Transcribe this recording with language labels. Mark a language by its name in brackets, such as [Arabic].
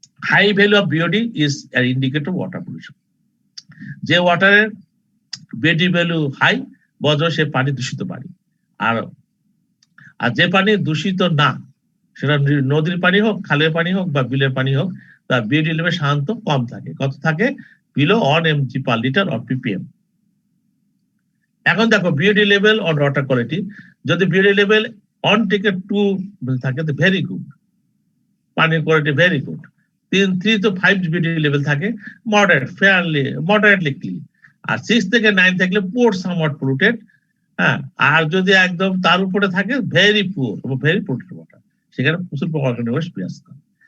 [English] High value of BOD is an indicator water pollution. [Bangla] যে ওয়াটারের BOD value high, বজ্র সে পানি দূষিত পানি। আর যে পানি দূষিত না, সেটা নদীর পানি হোক, খালের পানি হোক বা বিলের পানি হোক, তার বিওডি লেভেল সাধারণত কম থাকে। কত থাকে? [English] Below 1 mg per liter or ppm। [Bangla] এখন দেখো BOD level on water quality, যদি বিওডি লেভেল 1 থেকে 2 থাকে তো ভেরি গুড, পানির quality very good. 3 to 5 BOD level থাকে মডারেট, ফেয়ারলি মডারেটলি ক্লিন। আর 6 থেকে 9 থাকলে [English] Poor somewhat polluted. [Bangla] হ্যাঁ, আর যদি একদম তার উপরে থাকে [English] very poor, very polluted water, [Bangla] সেখানে প্রচুর অর্গানিক ওয়েস্ট বিরাজ করে।